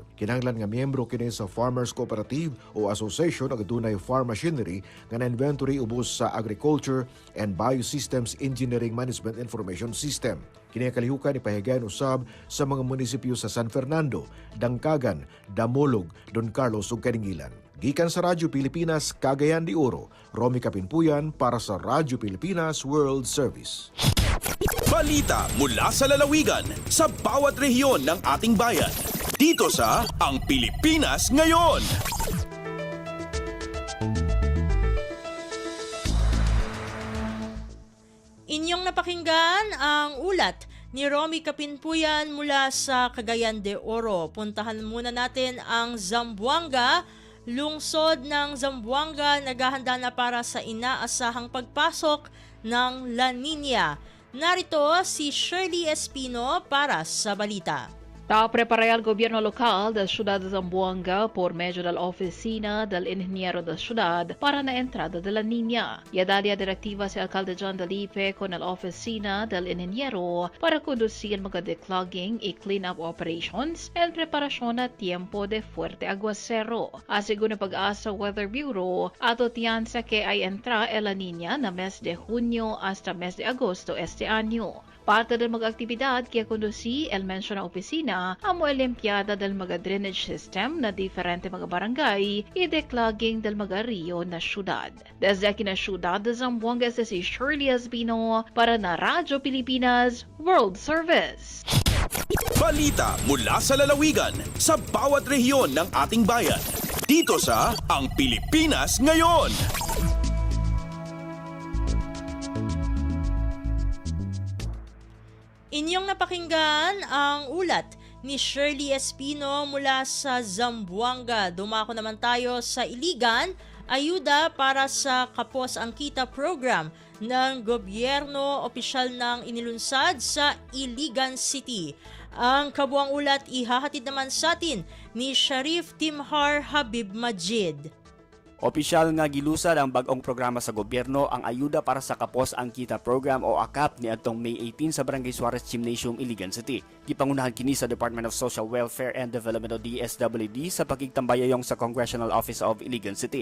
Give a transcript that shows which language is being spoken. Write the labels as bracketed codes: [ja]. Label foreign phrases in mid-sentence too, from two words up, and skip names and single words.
[ceb] Kinahanglan nga miyembro kini sa Farmers Cooperative o Association ang adunay farm machinery nga na-inventory ubos sa Agriculture and Biosystems Engineering Management Information System. Kini kalihukan ipahigayon usab sa mga munisipyo sa San Fernando, Dangkagan, Damolog, Don Carlos ug Kaningilan. Gikan sa Radyo Pilipinas, Cagayan de Oro, Romy Kapinpuyan para sa Radyo Pilipinas World Service. [tl] Balita mula sa lalawigan sa bawat rehiyon ng ating bayan. Dito sa Ang Pilipinas Ngayon. Inyong napakinggan ang ulat ni Romy Kapinpuyan mula sa Cagayan de Oro. Puntahan muna natin ang Zamboanga. Lungsod ng Zamboanga naghahanda na para sa inaasahang pagpasok ng La Nina. Narito si Shirley Espino para sa balita. [cbk] Prepara el gobierno local da ciudad de Zamboanga por medio de la oficina del ingeniero de ciudad para la entrada de la niña. Y dalia directiva si alcalde John Dalipe con la oficina del ingeniero para conducir mga declogging y [en] clean-up operations [cbk] en preparación a tiempo de fuerte aguacero. Asegún Pag-asa Weather Bureau, ato tiyansa que ay entra el la niña na mes de junio hasta mes de agosto este año. Parte del mga aktibidad kaya conduci el mencionada opisina amo limpiada del mga [en] drainage system [cbk] na diferente mga barangay y declogging del mga rio na syudad. Desde aquí na syudad de Zamboanga si Shirley Espino para na Radyo Pilipinas World Service. [tl] Balita mula sa lalawigan sa bawat rehiyon ng ating bayan. Dito sa Ang Pilipinas Ngayon. Inyong napakinggan ang ulat ni Shirley Espino mula sa Zamboanga. Dumako naman tayo sa Iligan, ayuda para sa Kapos ang Kita program ng gobyerno opisyal ng inilunsad sa Iligan City. Ang kabuang ulat ihahatid naman sa atin ni Sharif Timhar Habib Majid. [ceb] Opisyal nga gilusad ang bag-ong programa sa gobyerno ang ayuda para sa Kapos ang Kita program o AKAP ni atong May 18 sa Barangay Suarez Gymnasium, Iligan City. Gipangunahan kini sa Department of Social Welfare and Development o DSWD sa pagigtambayayong sa Congressional Office of Iligan City.